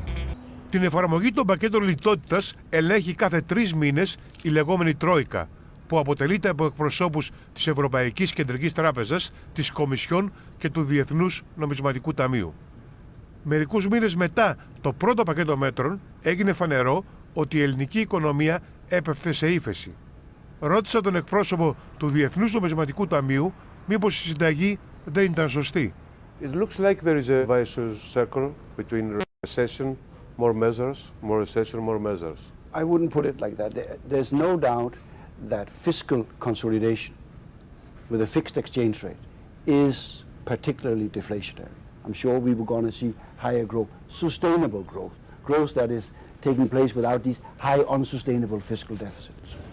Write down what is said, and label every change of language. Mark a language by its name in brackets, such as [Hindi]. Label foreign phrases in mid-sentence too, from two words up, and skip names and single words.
[Greek] Την εφαρμογή των πακέτων λιτότητας ελέγχει κάθε 3 μήνες η λεγόμενη Τρόικα, που αποτελείται από εκπροσώπους της Ευρωπαϊκής Κεντρικής Τράπεζας, της Κομισιόν και του Διεθνούς Νομισματικού Ταμείου. Μερικούς μήνες μετά το πρώτο πακέτο μέτρων έγινε φανερό ότι η ελληνική οικονομία έπεφτε σε ύφεση. Ρώτησα τον εκπρόσωπο του Διεθνούς Νομισματικού Ταμείου μήπως η συνταγή δεν ήταν σωστή. [English] It looks like there is a vicious circle between recession, more measures, more recession, more measures. I wouldn't put it like that. There's no doubt that fiscal consolidation with a fixed exchange rate is particularly deflationary. I'm sure we were going to see higher growth, sustainable growth, growth that is taking place without these high unsustainable fiscal deficits.